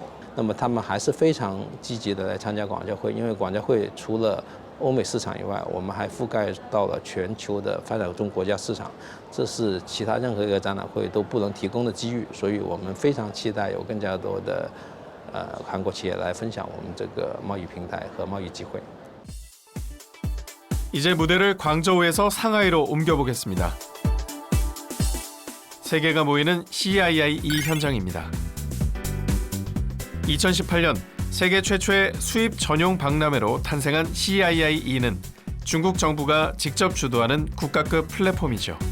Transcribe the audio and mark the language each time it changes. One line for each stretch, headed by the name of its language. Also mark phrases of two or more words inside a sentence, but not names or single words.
Chinese: 那么他们还是非常积极的来参加广交会，因为广交会除了欧美市场以外，我们还覆盖到了全球的发展中国家市场，这是其他任何一个展览会都不能提供的机遇，所以我们非常期待有更加多的韩国企业来分享我们这个贸易平台和贸易机会。
Korean: 이제 무대를 광저우에서 상하이로 옮겨보겠습니다. 세계가 모이는 CIIE 현장입니다. 2018년 세계 최초의 수입 전용 박람회로 탄생한 CIIE는 중국 정부가 직접 주도하는 국가급 플랫폼이죠.